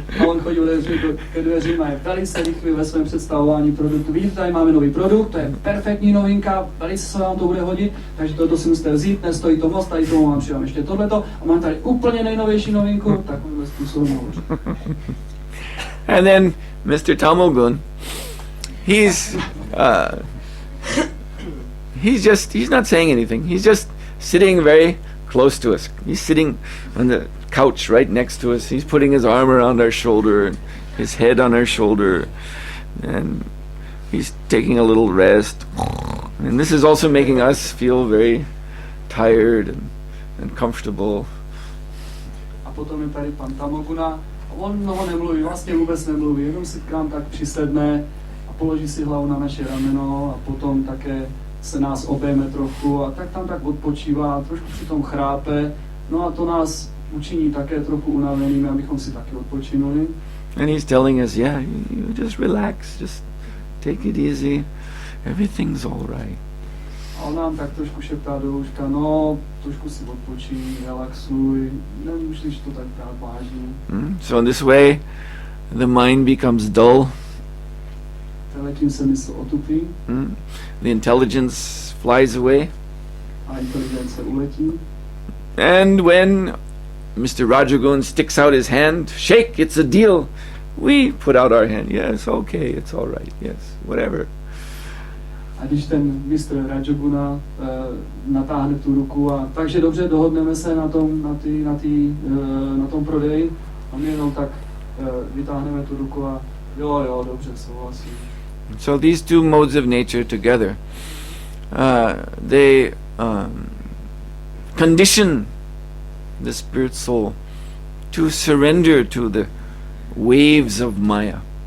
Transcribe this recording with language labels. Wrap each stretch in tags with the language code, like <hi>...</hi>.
<cs>A on chodil ke dveřím a je velice rychlý ve svém představování produktu. Vidíte, tady máme nový produkt, to je perfektní novinka, velice se vám to bude hodit, takže toto si musíte vzít, nestojí to moc, tady tomu vám přidám ještě tohleto a mám tady úplně nejnovější novinku, takovýmhle způsobem hovoří.</cs> <en>And then Mr. Tamogun, he's not saying anything. He's just sitting very close to us. He's sitting on the couch right next to us. He's putting his arm around our shoulder and his head on our shoulder, and he's taking a little rest. And this is also making us feel very tired and comfortable.</en> <cs>A potom je tady pan Tamoguna. On mnoho nemluví, vlastně vůbec nemluví, jenom si k nám tak přisedne a položí si hlavu na naše rameno a potom také se nás obejme trochu a tak tam tak odpočívá, trošku přitom chrápe. No a to nás učiní také trochu unavenými, abychom si taky odpočinuli.</cs> <en>And he's telling us, yeah, you just relax, just take it easy, everything's all right.</en> <cs>A on nám tak trošku šeptá do úška, no, trošku si odpočíň, relaxuj, nemusíš to tak brát vážně.</cs> <en>So in this way, the mind becomes dull.</en> <cs>Tím se mysl otupí.</cs> <en>The intelligence flies away.</en> <cs>A inteligence uletí.</cs> <en>And when Mr. Rajagun sticks out his hand, shake, it's a deal. We put out our hand. Yes, okay, it's all right. Yes, whatever.</en> <cs>A když ten mistr Rajoguna natáhne tu ruku a takže dobře, dohodneme se na tom prodeji a my jenom tak vytáhneme tu ruku a jo, dobře, souhlasím.</cs> <en>So these two modes of nature together, they condition the spirit soul to surrender to the waves of Maya.</en>